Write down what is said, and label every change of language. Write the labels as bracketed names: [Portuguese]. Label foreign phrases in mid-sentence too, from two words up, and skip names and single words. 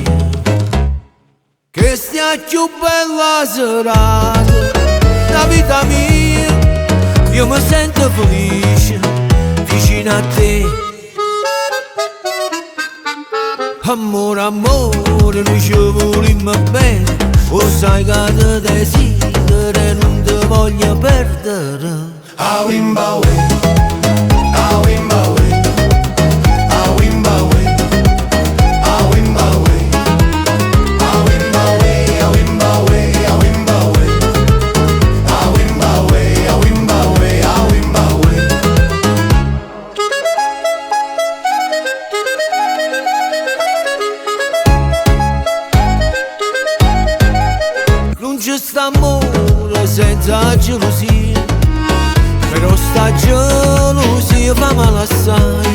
[Italian] Che stia più bella serata, la vita mia, io mi sento felice vicino a te. [Neapolitan] Amore, amore, noi ci volimmo bene, o sai che te desidero e non ti voglio perdere. A Wimbawe, a Wimbawe, a Wimbawe, a Wimbawe, a Wimbawe, a Wimbawe, a Wimbawe, a Wimbawe, a Wimbawe, a Wimbawe. Non c'è sta amore senza gelosia, però sta gelosia fa male assai.